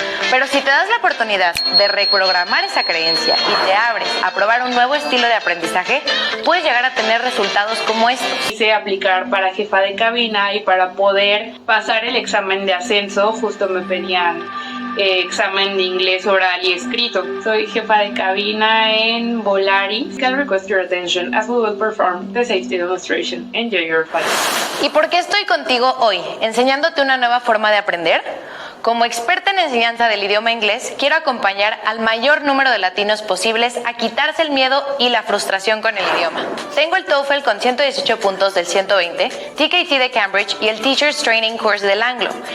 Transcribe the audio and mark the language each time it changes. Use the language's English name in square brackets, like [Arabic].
[Spanish] Pero si te das la oportunidad de reprogramar esa creencia y te abres a probar un nuevo estilo de aprendizaje, puedes llegar a tener resultados como estos. Quise aplicar para jefa de cabina y para poder pasar el examen de ascenso, justo me pedían examen de inglés oral y escrito. Soy jefa de cabina en Volaris. [English] Can request your attention as we will perform the safety demonstration. Enjoy your flight. [Spanish] ¿Y por qué estoy contigo hoy, enseñándote una nueva forma de aprender? Como experta en enseñanza del idioma inglés, quiero acompañar al mayor número de latinos posibles a quitarse el miedo y la frustración con el idioma. Tengo el TOEFL con 118 puntos del 120, TKT de Cambridge y el Teachers Training Course del Anglo.